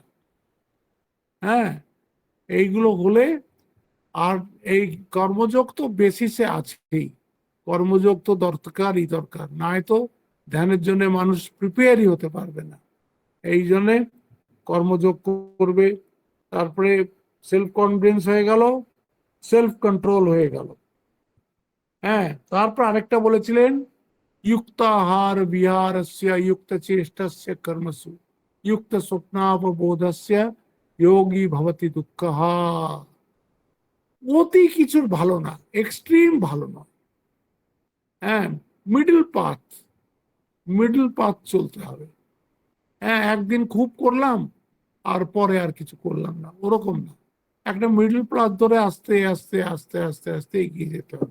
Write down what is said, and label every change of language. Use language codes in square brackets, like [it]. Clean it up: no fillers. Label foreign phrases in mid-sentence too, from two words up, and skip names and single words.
[bn] হ্যাঁ, এইগুলো হলে, আর এই কর্মযোগ তো বেসিসে আছেই, কর্মযোগ তো দরকারই দরকার, নয় তো ধ্যানের জন্য মানুষ প্রিপেয়ারই হতে পারবে না। এই জন্যে কর্মযোগ করবে, তারপরে [en] self confidence [bn] হয়ে গেল, [en] self control [bn] হয়ে গেল। হ্যাঁ, তারপর আরেকটা বলেছিলেন [sa] युक्ताहार विहारस्य युक्त चेष्टस्य कर्मसु युक्त स्वप्नावबोधस्य योगी भवति दुःखः। [bn] অতি কিছুর ভালো না, এক্সট্রিম ভালো নয়। [en] হ্যাঁ, middle path, middle path [bn] চলতে হবে। হ্যাঁ, একদিন খুব করলাম আর পরে আর কিছু করলাম না, ওরকম না। একটা [en] middle path [bn] ধরে আস্তে আস্তে আস্তে আস্তে আস্তে এগিয়ে যেতে হবে।